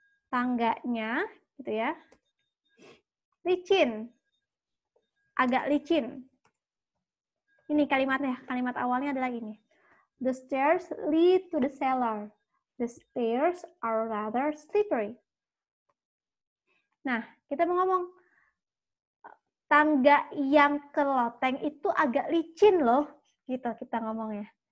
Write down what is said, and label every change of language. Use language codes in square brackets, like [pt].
[id] Tangganya, gitu ya, licin, agak licin. Ini kalimatnya, kalimat awalnya adalah ini. [en] The stairs lead to the cellar. The stairs are rather slippery. [id] Nah, kita mau ngomong, tangga yang ke loteng itu agak licin loh, gitu kita ngomongnya.